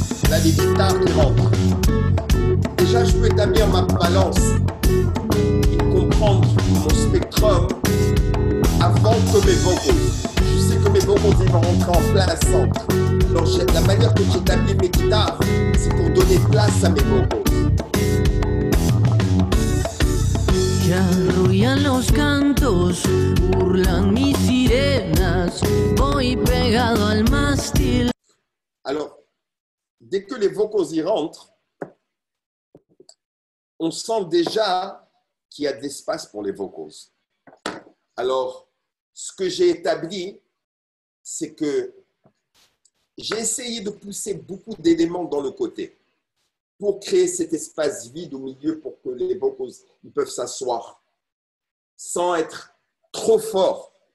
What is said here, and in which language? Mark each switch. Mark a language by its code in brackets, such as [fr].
[fr] Là, les guitares qui rentrent. Déjà, je peux établir ma balance et comprendre mon spectrum avant que mes vocals. Je sais que mes vocals ils vont rentrer en plein centre. Alors, la manière que j'établis mes guitares, c'est pour donner place à mes vocals. [es] Ya arrullan los cantos, burlan mis sirenas, voy pegado al mástil. [fr] Alors, dès que les vocals y rentrent, on sent déjà qu'il y a de l'espace pour les vocals. Alors, ce que j'ai établi, c'est que j'ai essayé de pousser beaucoup d'éléments dans le côté pour créer cet espace vide au milieu pour que les vocals ils peuvent s'asseoir sans être trop fort.